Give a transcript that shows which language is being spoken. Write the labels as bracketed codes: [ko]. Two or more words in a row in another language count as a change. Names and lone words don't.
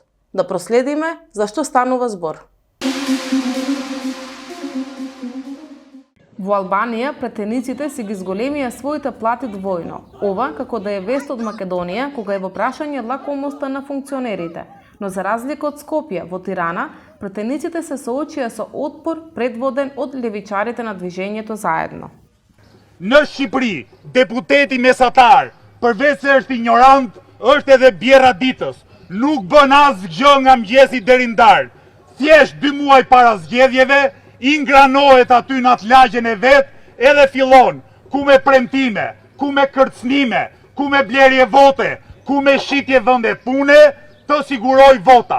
[mk] Да проследиме зашто станува збор. Во Албанија претениците си ги зголемија своите плати двојно. Ова како да е вест од Македонија кога е во прашање лакомоста на функционерите. Но за разлика од Скопје, во Тирана, претениците се соочија со отпор предводен од левичарите на движењето Заедно. [sq] Në Shqipëri, deputeti mesatar, përveç se është ignorant, është edhe bjerra ditës. Nuk bën asgjë nga mëngjesi deri në darkë. Thjesht 2 muaj para zgjedhjeve, i ngranohet aty në atë lagjen e vet, edhe fillon ku me premtime, ku me kërcnime, ku me blerje vote, ku me shitje vende pune, të siguroj vota.